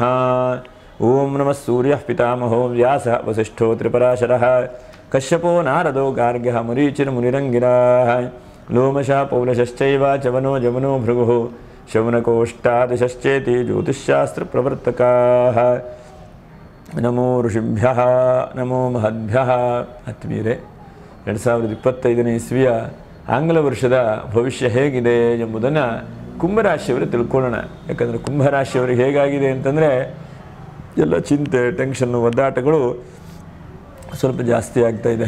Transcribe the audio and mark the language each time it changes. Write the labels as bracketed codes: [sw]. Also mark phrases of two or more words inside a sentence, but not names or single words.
[sa] ओं नमः सूर्यः पितामहो व्यासः वसिष्ठो त्रिपराशरः कश्यपो नारदो गार्ग्यः मुरीचिर्मुनिरङ्गिराः लोमशः पौलशश्चैव चवनो जमुनो भृगुः शौनकोष्टादशश्चेति ज्योतिश्शास्त्रप्रवर्तकाः। नमो ಋಷಿಭ್ಯಃ ನಮೋ ಮಹದ್ಭ್ಯಃ. [kn] ಆತ್ಮೀಯರೇ, 2025ನೇ ಇಸ್ವಿಯ ಆಂಗ್ಲ ವರ್ಷದ ಭವಿಷ್ಯ ಹೇಗಿದೆ ಎಂಬುದನ್ನು ಕುಂಭರಾಶಿಯವರು ತಿಳ್ಕೊಳ್ಳೋಣ. ಯಾಕಂದರೆ ಕುಂಭರಾಶಿಯವರಿಗೆ ಹೇಗಾಗಿದೆ ಅಂತಂದರೆ ಎಲ್ಲ ಚಿಂತೆ, ಟೆನ್ಷನ್ನು, ಒದ್ದಾಟಗಳು ಸ್ವಲ್ಪ ಜಾಸ್ತಿ ಆಗ್ತಾ ಇದೆ.